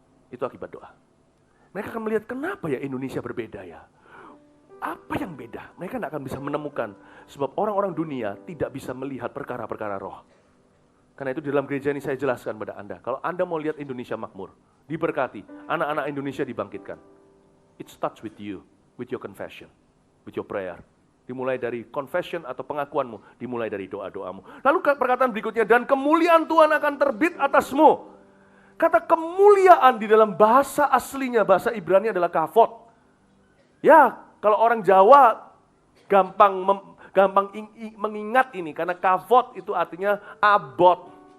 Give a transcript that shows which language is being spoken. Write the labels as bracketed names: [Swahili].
[Indonesian] Itu akibat doa. Mereka akan melihat kenapa ya Indonesia berbeda ya. Apa yang beda? Mereka tidak akan bisa menemukan. Sebab orang-orang dunia tidak bisa melihat perkara-perkara roh. Karena itu di dalam gereja ini saya jelaskan pada Anda. Kalau Anda mau lihat Indonesia makmur, diberkati, anak-anak Indonesia dibangkitkan. [English] It starts with you, with your confession, with your prayer. [Indonesian] Dimulai dari [English] confession [Indonesian] atau pengakuanmu, dimulai dari doa-doamu. Lalu perkataan berikutnya, dan kemuliaan Tuhan akan terbit atasmu. Kata kemuliaan di dalam bahasa aslinya, bahasa Ibrani adalah kavod. Ya, kalau orang Jawa gampang mengingat ini, karena kavod itu artinya abot.